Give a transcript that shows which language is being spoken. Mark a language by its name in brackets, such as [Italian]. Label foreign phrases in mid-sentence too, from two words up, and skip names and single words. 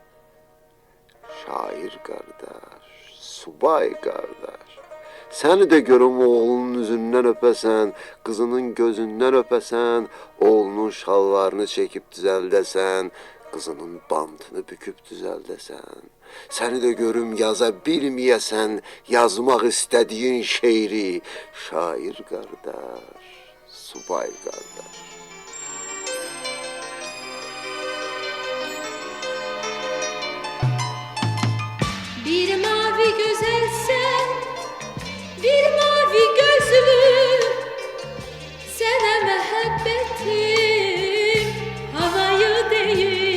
[Azerbaijani] Şair qardaş, subay qardaş, səni də görüm oğlunun üzündən öpəsən, qızının gözündən öpəsən, oğlunun şalvarını çəkib düzəldəsən, qızının bantını büküb düzəldəsən. Səni də görüm yaza bilməyəsən, yazmaq istədiyin şeiri. Şair qardaş, subay qardaş. [Turkish] Bir mavi güzelsen, bir mavi gözlü, sana muhabbetim havayı değil.